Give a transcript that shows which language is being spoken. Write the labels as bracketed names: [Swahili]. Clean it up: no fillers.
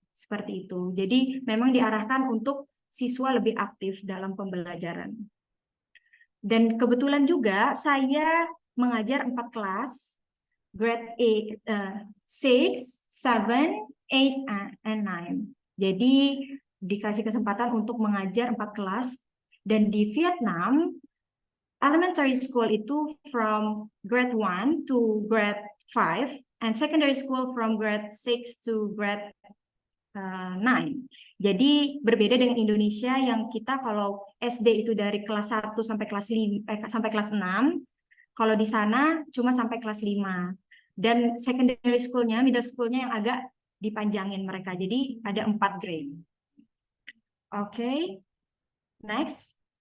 [Indonesian] Seperti itu. Jadi memang diarahkan untuk siswa lebih aktif dalam pembelajaran. Dan kebetulan juga saya mengajar 4 kelas, [English] grade 6, 7, 8, and 9. [Indonesian] Jadi dikasih kesempatan untuk mengajar 4 kelas. Dan di Vietnam, [English] elementary school itu from grade 1 to grade 5, and secondary school from grade 6 to grade 9. [Indonesian] Jadi berbeda dengan Indonesia yang kita kalau SD itu dari kelas 1 sampai kelas 5, sampai kelas 6, kalau di sana cuma sampai kelas 5. Dan secondary schoolnya, middle schoolnya yang agak dipanjangin mereka. Jadi ada 4 grade. Oke, next.